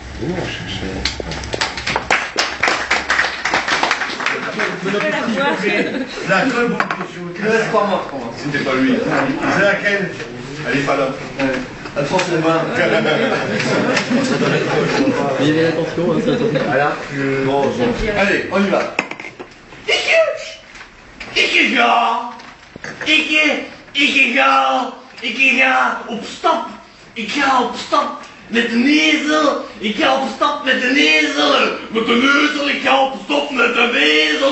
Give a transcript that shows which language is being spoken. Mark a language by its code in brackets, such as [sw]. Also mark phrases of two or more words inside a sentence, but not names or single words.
[fr] la seule bonne question. Laisse pas moi, je commence. C'était pas lui. C'est laquelle? Elle est pas là. Attention, c'est moi. Il y avait l'attention, hein, ça. Voilà. Bon, allez, on y va. [nl] Opstap met de nezel. Ik ga op stap met de nezel. Met de nezel, ik ga op stap met de nezel.